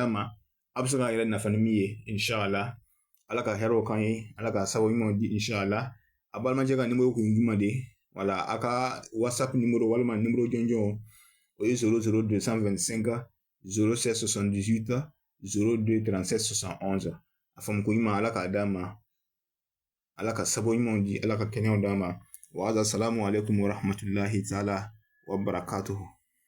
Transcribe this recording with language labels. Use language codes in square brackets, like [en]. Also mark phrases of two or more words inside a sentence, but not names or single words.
[bm] ma a bɛ se k'a yɛrɛ nafa ni min ye inshallah ala ka hɛrɛw kan ye ala ka sababu ɲumanw di inshallah a balimacɛ ka numéro kun ye jumɛn de wala a ka whatsapp numéro walima numéro jɔnjɔn o ye 00225 07 78 02 37 71 a faamu ko ɲuman ala k'a d'a ma ala ka sababu ɲumanw di ala ka kɛnɛyaw d'a ma wa [ar] السلام عليكم ورحمة الله تعالى وبركاته